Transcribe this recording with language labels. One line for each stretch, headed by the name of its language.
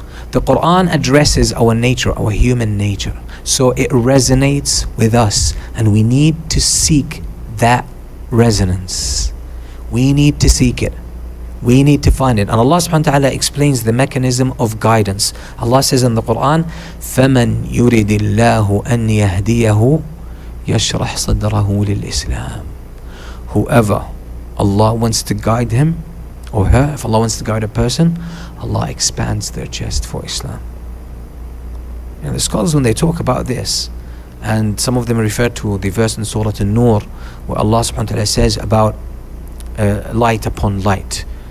English: The Quran addresses our nature, our human nature. So it resonates with us, and we need to seek that resonance. We need to seek it. We need to find it. And Allah subhanahu wa ta'ala explains the mechanism of guidance. Allah says in the Quran,
Arabic: فَمَنْ يُرِدِ اللَّهُ أَنْ يَهْدِيَهُ يَشْرَحْ صَدْرَهُ لِلْإِسْلَامِ.
English: Whoever Allah wants to guide him or her, if Allah wants to guide a person, Allah expands their chest for Islam. And the scholars, when they talk about this, and some of them refer to the verse in Surah An-Nur where Allah subhanahu wa ta'ala says about light upon light.